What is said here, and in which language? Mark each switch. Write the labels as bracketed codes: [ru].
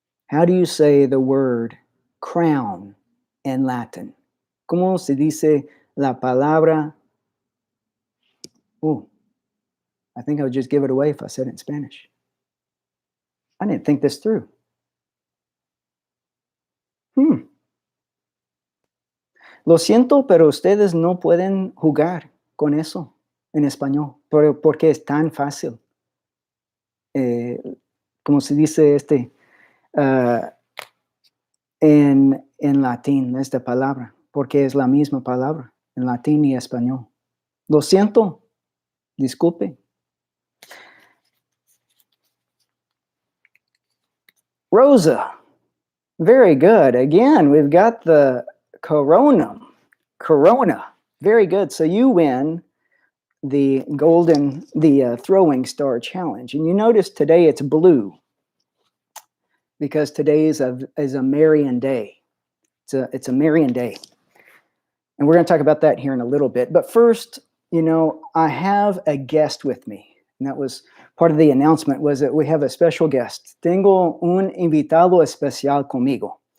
[en] How do you say the word crown in Latin? [es] ¿Cómo se dice la palabra? [en] Oh, I think I would just give it away if I said it in Spanish. I didn't think this through. [es] Lo siento, pero ustedes no pueden jugar con eso en español, porque es tan fácil. Como se dice en latín, esta palabra, porque es la misma palabra en latín y español. Lo siento, disculpe. [en] Rosa, very good. Again, we've got the Corona. Very good. So you win the throwing star challenge. And you notice today it's blue because today is a Marian day. It's a Marian day. And we're going to talk about that here in a little bit. But first, I have a guest with me. And that was part of the announcement, was that we have a special guest. [es] Tengo un invitado especial conmigo.